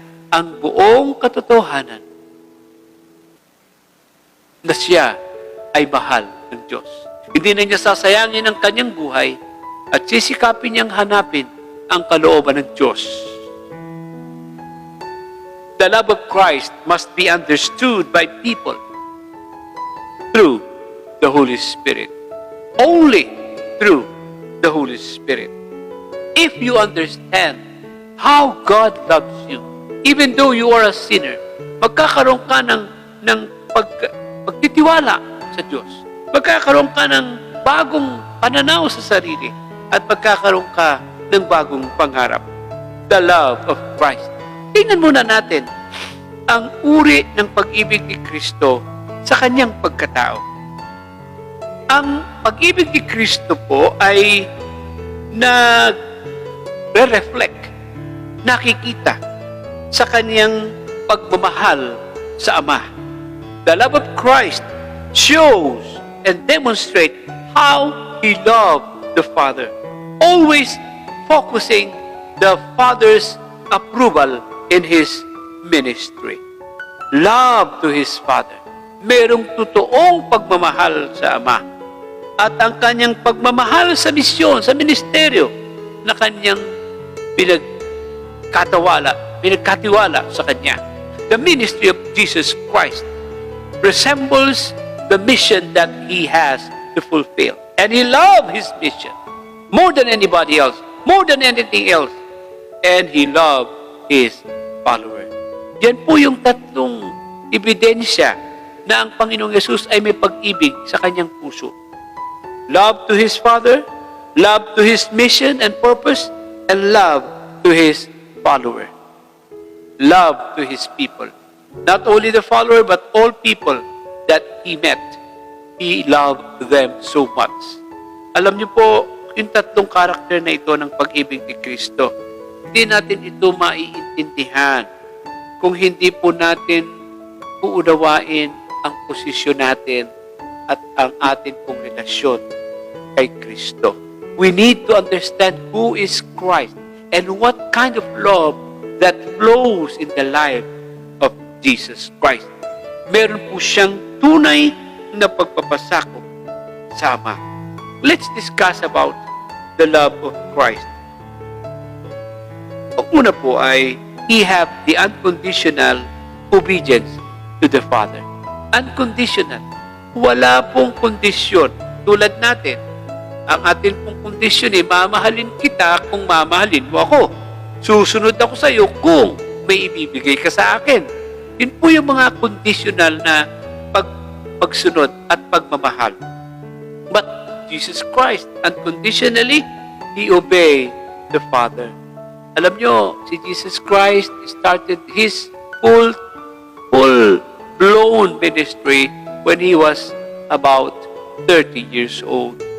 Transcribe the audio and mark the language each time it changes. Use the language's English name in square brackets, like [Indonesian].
[Filipino] Ang buong katotohanan na siya ay mahal ng Diyos. Hindi na niya sasayangin ang kanyang buhay at sisikapin niyang hanapin ang kalooban ng Diyos. [English] The love of Christ must be understood by people through the Holy Spirit. Only through the Holy Spirit. If you understand how God loves you, even though you are a sinner, [Filipino] magkakaroon ka ng pagtitiwala sa Diyos. Magkakaroon ka ng bagong pananaw sa sarili at magkakaroon ka ng bagong pangarap. [English] The love of Christ. [Filipino] Tingnan muna natin ang uri ng pag-ibig ni Kristo sa kanyang pagkatao. Ang pag-ibig ni Kristo po ay nag-reflect, nakikita sa kanyang pagmamahal sa Ama. [English] The love of Christ shows and demonstrates how He loved the Father, always focusing the Father's approval in His ministry. Love to His Father. [Filipino] Merong totoong pagmamahal sa Ama. At ang kanyang pagmamahal sa misyon, sa ministeryo na kanyang pinagkatiwala sa Kanya. [English] The ministry of Jesus Christ resembles the mission that he has to fulfill. And he loved his mission more than anybody else, more than anything else. And he loved his followers. [Filipino] Yan po yung tatlong ebidensya na ang Panginoong Yesus ay may pag-ibig sa kanyang puso. [English] Love to his Father, love to his mission and purpose, and love to his follower. Love to his people. Not only the follower, but all people that he met. He loved them so much. [Filipino] Alam niyo po, yung tatlong karakter na ito ng pag-ibig ni Kristo, hindi natin ito maiintindihan kung hindi po natin uunawain ang posisyon natin at ang atin pong relasyon kay Kristo. [English] We need to understand who is Christ and what kind of love that flows in the life of Jesus Christ. [Filipino] Meron po siyang tunay na pagpapasakop sa Ama. [English] Let's discuss about the love of Christ. [Filipino] Ang una po ay [English] he have the unconditional obedience to the Father. [Filipino] Unconditional. Wala pong kondisyon. Tulad natin, ang atin pong kondisyon ay mamahalin kita kung mamahalin mo ako. Susunod ako sa iyo kung may ibibigay ka sa akin. Yun po yung mga conditional na pagsunod at pagmamahal. [English] But Jesus Christ, unconditionally, He obeyed the Father. [Filipino] Alam nyo, si [English] Jesus Christ started His full-blown ministry when He was about 30 years old.